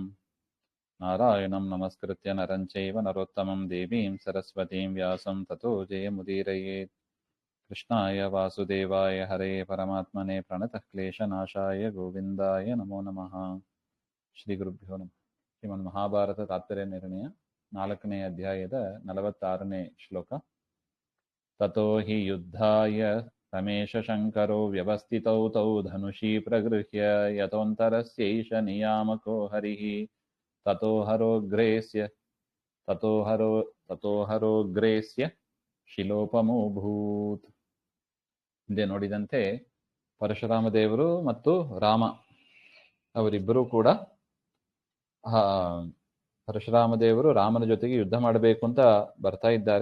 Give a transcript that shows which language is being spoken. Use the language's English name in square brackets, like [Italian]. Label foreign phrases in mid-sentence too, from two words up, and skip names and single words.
[Sanskrit] नारायणं नमस्कृत्य नरं चैव नरोत्तमं देवीं सरस्वतीं व्यासं ततो जयमुदीरयेत्। कृष्णाय वासुदेवाय हरे परमात्मने प्रणतः क्लेशनाशाय गोविन्दाय नमो नमः। ಶ್ರೀಗುರುಭ್ಯೋ ನಮಃ. [Kannada] ಶ್ರೀಮನ್ ಮಹಾಭಾರತ ತಾತ್ಪರ್ಯ ನಿರ್ಣಯ 4ನೇ ಅಧ್ಯಾಯದ 46ನೇ ಶ್ಲೋಕ. [Sanskrit] ತತೋ ಹಿ ಯುದ್ಧಾಯ ರಮೇಶ ಶಂಕರೋ ವ್ಯವಸ್ಥಿತೌ ತೌ ಧನುಷಿ ಪ್ರಗೃಹ್ಯ ಯತೋಂತರಸ್ಯೈಷ ನಿಯಾಮಕೋ ಹರಿಃ ತತೋಹರೋಗ್ರೇಸ್ಯ ಶಿಲೋಪಮೂಭೂತ್. [Kannada] ಹಿಂದೆ ನೋಡಿದಂತೆ ಪರಶುರಾಮ ದೇವರು ಮತ್ತು ರಾಮ ಅವರಿಬ್ಬರೂ ಕೂಡ ಪರಶುರಾಮ ದೇವರು ರಾಮನ ಜೊತೆಗೆ ಯುದ್ಧ ಮಾಡಬೇಕು ಅಂತ ಬರ್ತಾ ಇದ್ದಾರೆ.